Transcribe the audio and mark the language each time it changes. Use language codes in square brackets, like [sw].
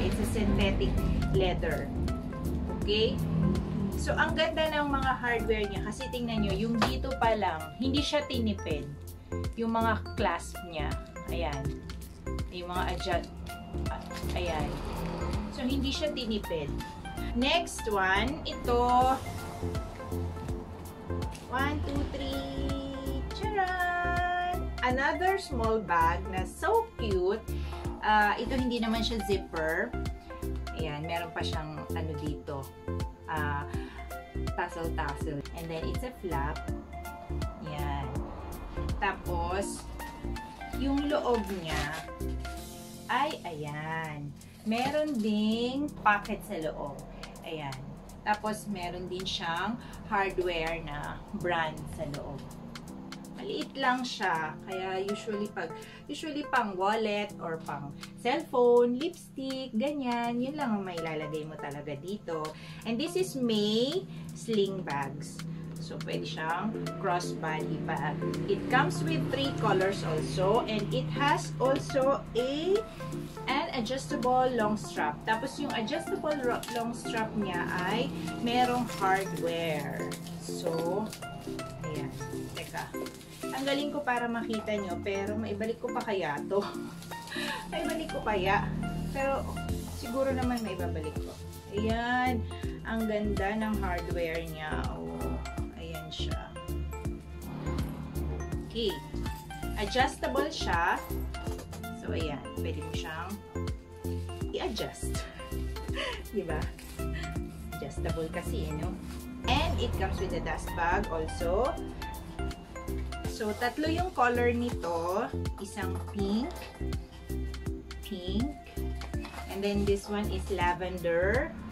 [en] It's a synthetic leather. Okay? [tl] So, ang ganda ng mga hardware niya kasi tingnan nyo, yung dito pa lang, hindi siya tinipid. Yung mga clasp niya. Ayan. Yung mga ayan. So, hindi siya tinipid. Next one, ito. 1, 2, 3. Charan! [en] Another small bag [tl] na [en] so cute. [tl] Ito hindi naman siya zipper. Ayan, meron pa siyang ano dito. Tassel. [en] And then, it's a flap. [tl] Yan. Tapos, yung loob niya ay, ayan. Meron ding pocket sa loob. Ayan. Tapos, meron din siyang hardware na brand sa loob. Maliit lang siya. Kaya, usually pang wallet or pang cellphone, lipstick, ganyan. Yun lang ang mailalagay mo talaga dito. [en] And this is May sling bags. So, [tl] pwede siyang [en] crossbody bag. It comes with 3 colors also. And it has also an adjustable long strap. [tl] Tapos, yung adjustable long strap niya ay merong hardware. So, ayan. Teka. Tanggalin ko para makita nyo, pero maibalik ko pa kaya to. Maibalik ko kaya. Pero, siguro naman maibabalik ko. Ayan. Ang ganda ng hardware niya. Oh, ayan siya. Okay. Adjustable siya. So, ayan. Pwede mo siyang i-adjust. Diba? Adjustable kasi, no? [en] And it comes with a dust bag also. So, [tl] tatlo yung color nito. Isang [en] pink, and then this one is lavender.